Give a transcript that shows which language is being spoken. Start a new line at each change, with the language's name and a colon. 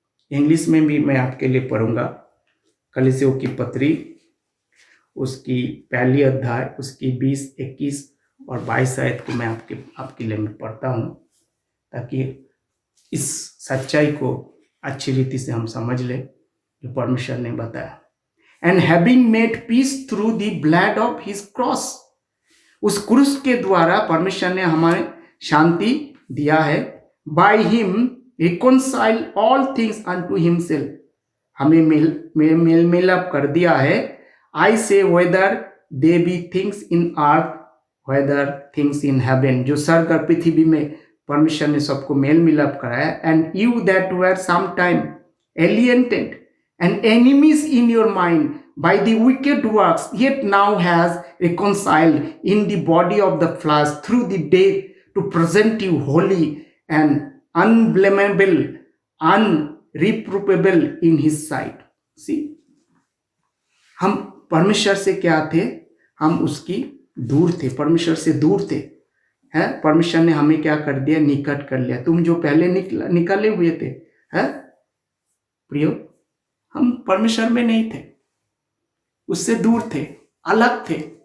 Hindi: English में भी मैं आपके लिए पढ़ूंगा। कलीसियों की पत्री, उसकी पहली अध्याय, उसकी 20, 21 और 22 आयत को मैं आपके लिए मैं पढ़ता हूं, ताकि इस सच्चाई को अच्छी रीति से हम समझ लें जो परमेश्वर ने बताया।
English: and having made peace through the blood of his cross.
Hindi: उस क्रूस के द्वारा परमेश्वर ने हमें शांति दिया है.
English: By him reconcile all things unto himself.
Hindi: हमें मेल मिलाप कर दिया है.
English: I say whether they be things in earth, whether things in heaven.
Hindi: जो स्वर्ग और पृथ्वी में परमेश्वर ने सबको मेल मिलाप कराया.
English: And you that were sometime alienated and enemies in your mind by the wicked works, yet now has reconciled in the body of the flesh through the death to present you holy and unblameable, unreprovable in his sight.
Hindi: See, हम परमेश्वर से क्या थे? हम उसकी दूर थे, परमेश्वर से दूर थे. है, परमेश्वर ने हमें क्या कर दिया? निकट कर लिया. तुम जो पहले निकले हुए थे, है प्रियो, हम परमेश्वर में नहीं थे, उससे दूर थे, अलग थे.